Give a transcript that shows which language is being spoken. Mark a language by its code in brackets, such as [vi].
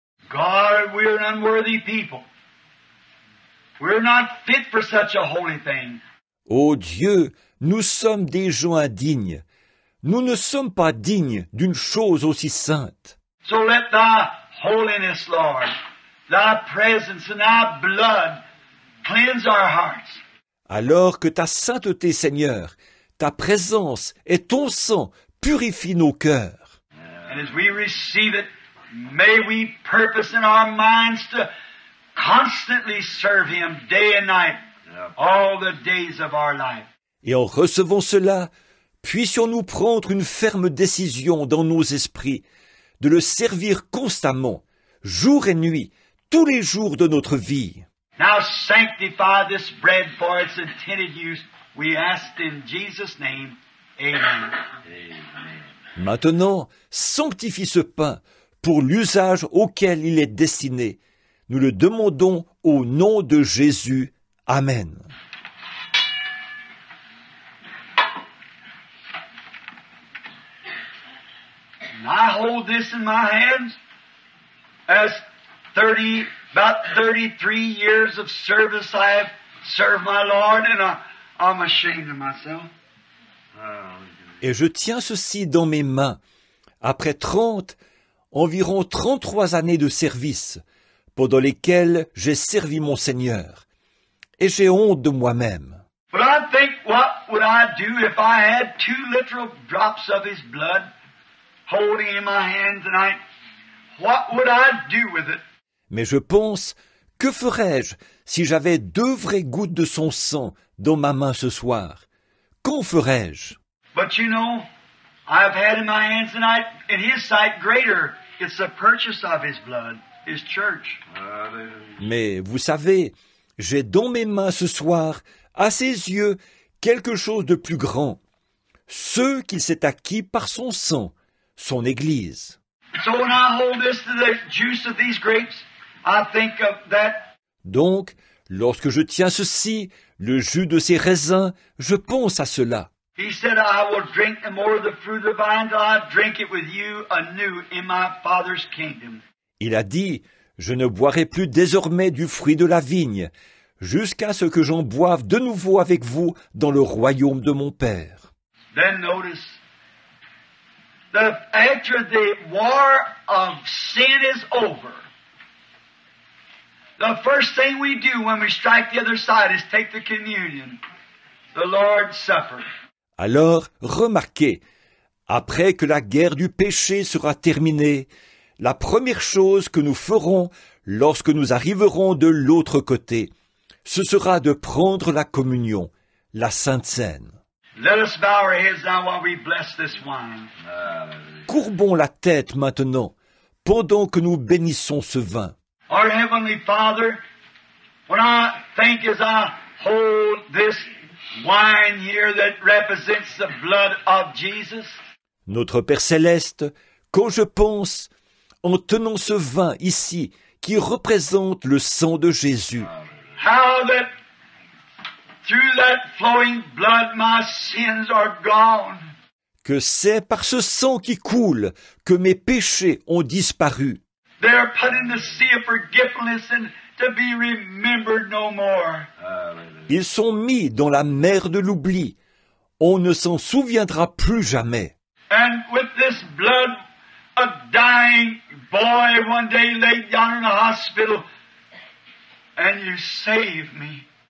[en] God, we're an unworthy people. We're not fit for such a holy thing. [fr] Ô Dieu, nous sommes des gens indignes. Nous ne sommes pas dignes d'une chose aussi sainte. [en] So let Thy holiness, Lord, Thy presence and Thy blood cleanse our hearts. [fr] Alors que ta sainteté, Seigneur, ta présence et ton sang purifient nos cœurs. [en] And as we receive it, may we purpose in our minds to constantly serve Him day and night, all the days of our life. [fr] Et en recevant cela, puissions-nous prendre une ferme décision dans nos esprits de le servir constamment, jour et nuit, tous les jours de notre vie. [en] Now sanctify this bread for its intended use. We ask in Jesus' name. Amen. [fr] Maintenant, sanctifie ce pain pour l'usage auquel il est destiné. Nous le demandons au nom de Jésus. Amen. [en] And I hold this in my hands as about 33 years of service I have served my Lord, and I'm ashamed of myself. [fr] Et je tiens ceci dans mes mains, après environ 33 années de service, pendant lesquelles j'ai servi mon Seigneur. Et j'ai honte de moi-même. [en] But I think, what would I do if I had 2 literal drops of His blood holding in my hand tonight? What would I do with it? [fr] Mais je pense, que ferais-je si j'avais 2 vraies gouttes de son sang dans ma main ce soir? Qu'en ferais-je? [en] But you know, I've had in my hands tonight, in His sight, greater. It's the purchase of His blood, His church. [fr] Mais vous savez, j'ai dans mes mains ce soir, à ses yeux, quelque chose de plus grand. Ce qu'il s'est acquis par son sang, son Église. [en] So when I hold this to the juice of these grapes, I think of that. [fr] Donc, lorsque je tiens ceci, le jus de ces raisins, je pense à cela. [en] He said, I will drink no more of the fruit of the vine till I drink it with you anew in my Father's kingdom. [fr] Il a dit, je ne boirai plus désormais du fruit de la vigne, jusqu'à ce que j'en boive de nouveau avec vous dans le royaume de mon Père. [en] Then notice, after the war of sin is over, the first thing we do when we strike the other side is take the communion, the Lord's Supper. [fr] Alors, remarquez, après que la guerre du péché sera terminée, la première chose que nous ferons lorsque nous arriverons de l'autre côté, ce sera de prendre la communion, la Sainte Seine. [en] Let us bow our heads now while we bless this wine. [fr] Courbons la tête maintenant, pendant que nous bénissons ce vin. [en] Our Heavenly Father, when I think as I hold this wine here that represents the blood of Jesus, [fr] Notre Père Céleste, quand je pense, en tenant ce vin ici, qui représente le sang de Jésus, [en] how that through that flowing blood my sins are gone. [fr] que c'est par ce sang qui coule que mes péchés ont disparu. [en] They are put in the sea of forgetfulness and to be remembered no more. [fr] Ils sont mis dans la mer de l'oubli. On ne s'en souviendra plus jamais. [en] And with this blood, a dying boy one day laid down in a hospital, and you saved me.